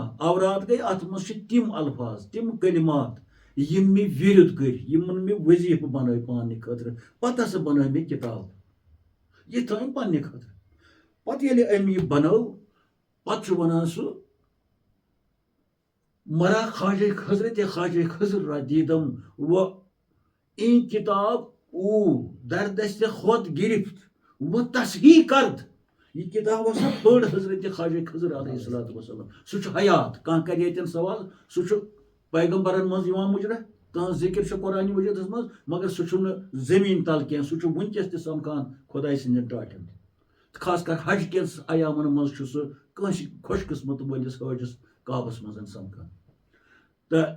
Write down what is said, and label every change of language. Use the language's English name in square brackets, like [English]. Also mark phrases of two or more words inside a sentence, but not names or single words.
[Kashmiri] اوراد گٔے اتھ منٛز چھِ تِم الفاظ تِم کلمات یِم مےٚ وِرد کٔرۍ یِمن مےٚ وظیٖفہٕ بنٲے پانہٕ خٲطرٕ پتہٕ ہسا بنٲے مےٚ کِتاب یہِ تھٲوِم پننہِ خٲطرٕ. پتہٕ ییٚلہِ أمۍ یہِ بنٲو پتہٕ چھُ ونان سُہ [Persian] مرا خواجہ حضرت خواجہ خضر را دیدم و این کتاب او در دست خود گرفت و تصحیح کرد. [Kashmiri] یہ کتاب ہسا پٔر حضرت خواجہ خضر [Arabic] علیہ الصلوۃ والسلام [Kashmiri] سُہ چھُ حیات کانٛہہ کرِ ییٚتٮ۪ن سوال سُہ چھُ پیغمبرن منٛز یِوان مُجرہ تہنٛز ذِکر چھِ قرآنِ مجیٖدس منٛز مگر سُہ چھُنہٕ زٔمیٖن تل کینٛہہ سُہ چھُ وٕنکیٚس تہِ سمکھان خۄداے سٕنٛدٮ۪ن ٹاٹھٮ۪ن خاص کر حج کِس ایامن منٛز چھُ سُہ کٲنٛسہِ خۄش قٕسمت وٲلِس حٲجِس کعبس منٛز سمکھان.